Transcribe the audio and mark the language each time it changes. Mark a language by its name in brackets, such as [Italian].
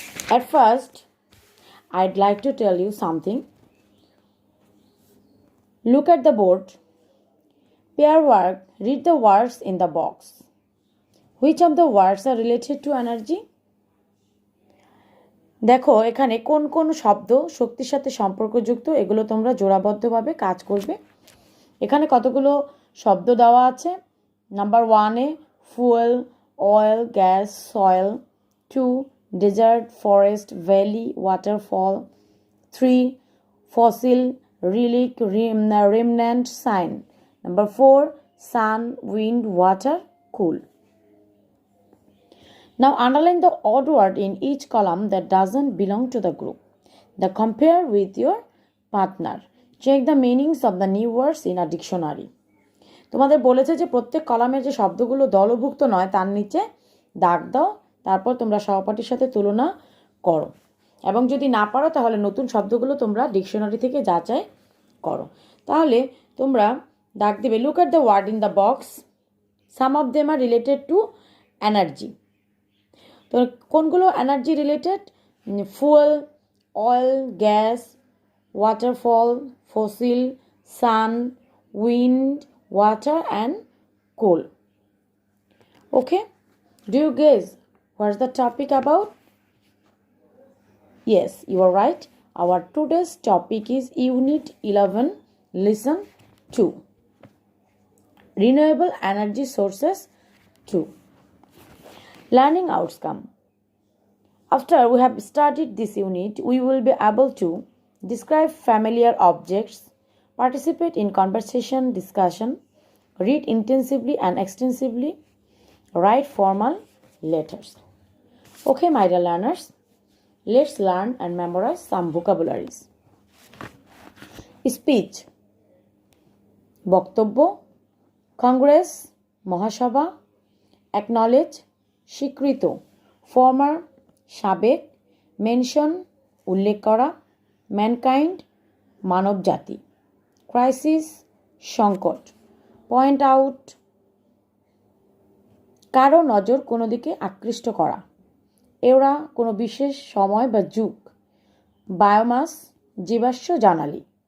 [English] At first, I'd like to tell you something. Look at the board. Pair work. Read the words in the box. Which of the words are related to energy? [Bangla] দেখো এখানে কোন কোন শব্দ শক্তির সাথে সম্পর্কযুক্ত এগুলো তোমরা জোড়াবদ্ধভাবে কাজ করবে। এখানে কতগুলো শব্দ দেওয়া আছে। [English] Number 1 এ fuel, oil, gas, soil. 2 desert, forest, valley, waterfall. 3 fossil, relic, remnant, sign. Number 4 sun, wind, water, cool. Now underline the odd word in each column that doesn't belong to the group. Now compare with your partner. Check the meanings of the new words in a dictionary. [Bangla] তোমাদের বলেছে যে প্রত্যেক কলামের যে শব্দগুলো দলভুক্ত নয় তার নিচে দাগ দাও, তারপর তোমরা সহপাঠীর সাথে তুলনা করো এবং যদি না পারো তাহলে নতুন শব্দগুলো তোমরা ডিকশনারি থেকে যাচাই করো। তাহলে তোমরা দাগ দিবে। [English] Look at the word in the box. Some of them are related to energy. [Bangla] তো কোনগুলো [English] Energy related? Fuel, oil, gas, waterfall, fossil, sun, wind, water and coal. Okay, do you guess what's the topic about? Yes, you are right. Our today's topic is unit 11, lesson 2, renewable energy sources 2, learning outcome. After we have studied this unit, we will be able to describe familiar objects, participate in conversation, discussion, read intensively and extensively, write formal letters. Okay, my dear learners, let's learn and memorize some vocabularies. [Bangla] Speech, বক্তব্য, কংগ্রেস, মহাসভা, acknowledge, স্বীকৃত, former, সাবেক, mention, উল্লেখ করা, mankind, মানব জাতি, crisis, সংকট, point out, কারো নজর কোনো দিকে আকৃষ্ট করা, এওরা কোনো বিশেষ সময় বা যুগ, বায়োমাস, জীবাশ্ম জ্বালানি,